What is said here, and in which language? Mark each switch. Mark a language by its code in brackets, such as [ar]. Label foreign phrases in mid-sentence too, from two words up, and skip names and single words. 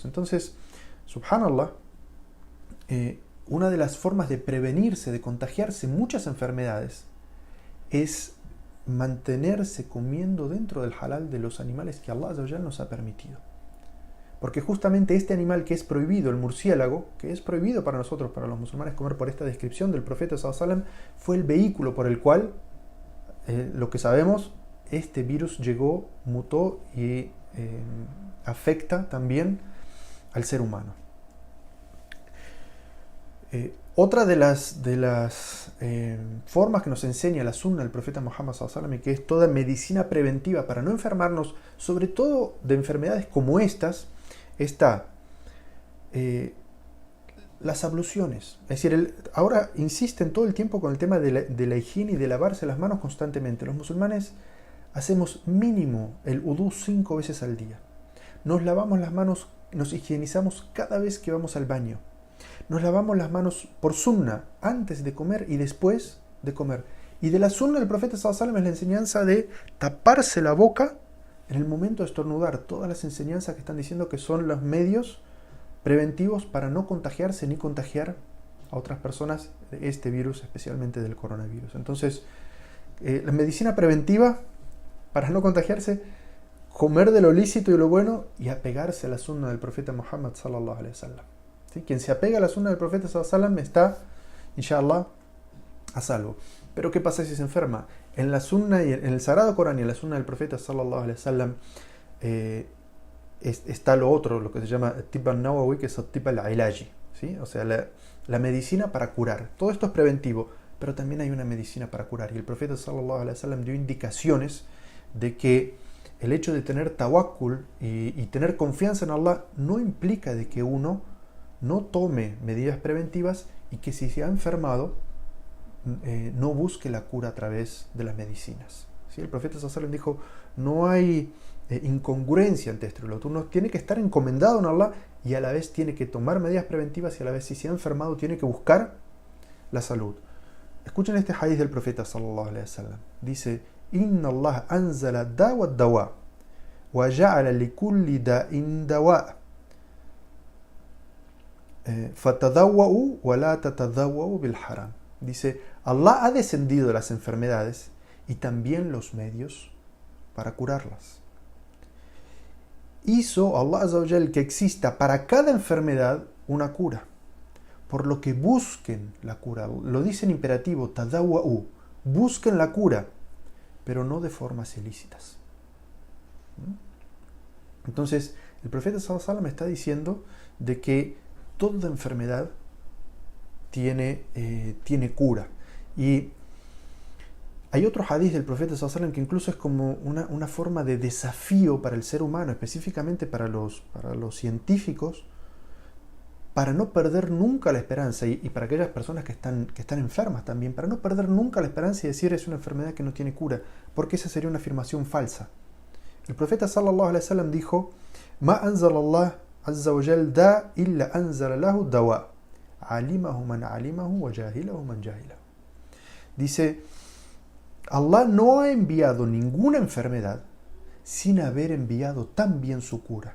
[es] Entonces, subhanallah, una de las formas de prevenirse, de contagiarse muchas enfermedades, es mantenerse comiendo dentro del halal de los animales que Allah [ar] عز وجل [es] nos ha permitido. Porque justamente este animal que es prohibido, el murciélago, que es prohibido para nosotros, para los musulmanes comer por esta descripción del profeta [ar] صلى الله عليه وسلم, [es] fue el vehículo por el cual, lo que sabemos, este virus llegó, mutó y afecta también al ser humano. Otra de las formas que nos enseña la sunna del profeta Muhammad [ar] صلى الله عليه وسلم, [es] y que es toda medicina preventiva para no enfermarnos, sobre todo de enfermedades como estas, está las abluciones. Es decir, ahora insisten todo el tiempo con el tema de la higiene y de lavarse las manos constantemente. Los musulmanes hacemos mínimo el udú 5 veces al día. Nos lavamos las manos, nos higienizamos cada vez que vamos al baño. Nos lavamos las manos por sunna, antes de comer y después de comer. Y de la sunna del profeta [ar] صلى الله عليه وسلم [es] es la enseñanza de taparse la boca en el momento de estornudar. Todas las enseñanzas que están diciendo que son los medios preventivos para no contagiarse ni contagiar a otras personas de este virus, especialmente del coronavirus. Entonces, la medicina preventiva para no contagiarse, comer de lo lícito y lo bueno y apegarse a la sunna del profeta Muhammad [ar] صلى الله عليه وسلم. [es] ¿Sí? Quien se apega a la sunna del profeta [ar] صلى الله عليه وسلم [es] está, inshallah, a salvo. Pero ¿qué pasa si se enferma? En la sunna y en el sagrado Corán y en la sunna del profeta [ar] صلى الله عليه وسلم [es] está lo otro, lo que se llama [ar] طب النووي, [es] que es [ar] طب العلاجي, [es] ¿sí? O sea, la medicina para curar. Todo esto es preventivo, pero también hay una medicina para curar. Y el profeta [ar] صلى الله عليه وسلم [es] dio indicaciones de que el hecho de tener tawakkul y tener confianza en Allah no implica de que uno no tome medidas preventivas y que si se ha enfermado no busque la cura a través de las medicinas. ¿Sí? El profeta [ar] صلى الله عليه وسلم [es] dijo, no hay incongruencia ante esto. Uno tiene que estar encomendado en Allah y a la vez tiene que tomar medidas preventivas y a la vez si se ha enfermado tiene que buscar la salud. Escuchen este hadith del profeta [ar] صلى الله عليه وسلم. Dice, إن الله أنزل داء دواء وجعل لكل داء دواء فتداووا ولا تتداووا بالحرام. [es] Dice, Allah ha descendido las enfermedades y también los medios para curarlas. Hizo Allah [ar] عز وجل [es] que exista para cada enfermedad una cura, por lo que busquen la cura. Lo dice en imperativo, tadawwa'u, busquen la cura, pero no de formas ilícitas. Entonces, el profeta [ar] صلى الله عليه وسلم [es] está diciendo de que toda enfermedad tiene cura. Y hay otro hadith del profeta [ar] صلى الله عليه وسلم [es] que incluso es como una forma de desafío para el ser humano, específicamente para los científicos, para no perder nunca la esperanza, y para aquellas personas que están enfermas también, para no perder nunca la esperanza y decir es una enfermedad que no tiene cura, porque esa sería una afirmación falsa. El profeta [ar] صلى الله عليه وسلم dijo, ما أنزل الله عز وجل داء إلا أنزل له دواء علمه من علمه وجهله من جهله. [es] Dice, Allah no ha enviado ninguna enfermedad sin haber enviado también su cura.